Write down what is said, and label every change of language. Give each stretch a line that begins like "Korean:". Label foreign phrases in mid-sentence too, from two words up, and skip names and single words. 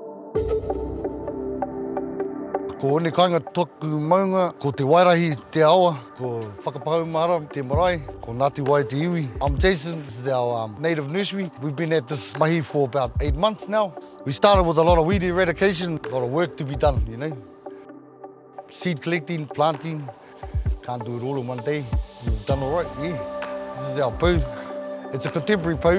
Māori: Ko one kainga toku maunga, ko te wairahi te awa, ko Whakapaumahara te marae, ko Ngāti Wai te iwi.
English: I'm Jason, this is our native nursery. We've been at this mahi for about 8 months now. We started with a lot of weed eradication, a lot of work to be done, you know. Seed collecting, planting, can't do it all in one day. We've done all right, yeah. This is our poo. It's a contemporary poo.